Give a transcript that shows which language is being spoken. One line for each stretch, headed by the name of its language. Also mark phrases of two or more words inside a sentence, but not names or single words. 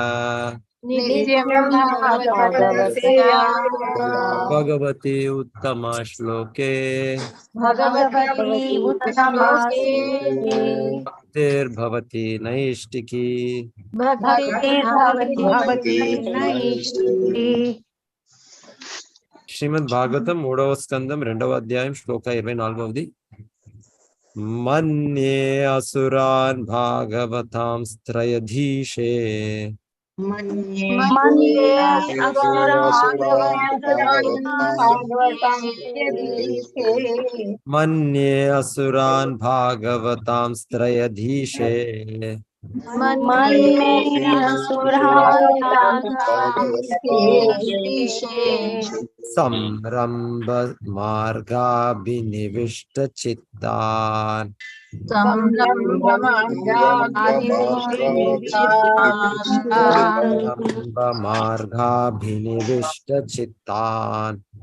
Sanskrit: नित्यं भगवतसेवा। भगवती उत्तम श्लोके भगवती उत्तमश्लोके भक्तिर्भवति नैष्टिकी। भक्तिर्भवति नैष्टिकी।
Telugu: శ్రీమద్ భాగవతం 3వ స్కందం 2వ అధ్యాయం శ్లోక 24.
Sanskrit: మన్యే అసురాన్ భాగవతాం త్రయధీశే मन्ये असुरान् भागवतां మన్యే అసురాన్ భాగవతాం త్రయధీశే मन्ये असुरान् సంరంభ మార్గాభినివిష్ట చిత్తాన్ మార్గాభినివిష్ట చిత్తాన్